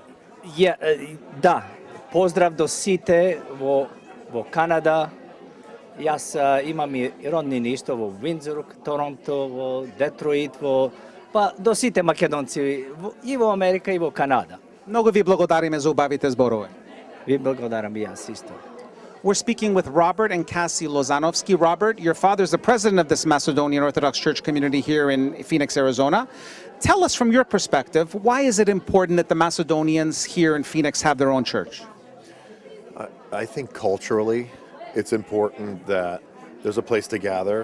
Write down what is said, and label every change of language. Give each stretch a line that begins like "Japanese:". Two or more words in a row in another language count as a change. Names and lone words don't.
Macedonian: Да, поздрав до сите во Канада. Јас имам и роднини исто во Виндзор, Торонто, во Детройт, па до сите македонци и во Америка и во Канада. Многу ви благодариме за убавите зборови. Ви благодарам и јас исто.
English: We're speaking with Robert and Cassie Lozanovsky. Robert, your father's the president of this Macedonian Orthodox Church community here in Phoenix, Arizona. Tell us from your perspective, why is it important that the Macedonians here in Phoenix have their own church? I think culturally, it's important that there's a place to gather.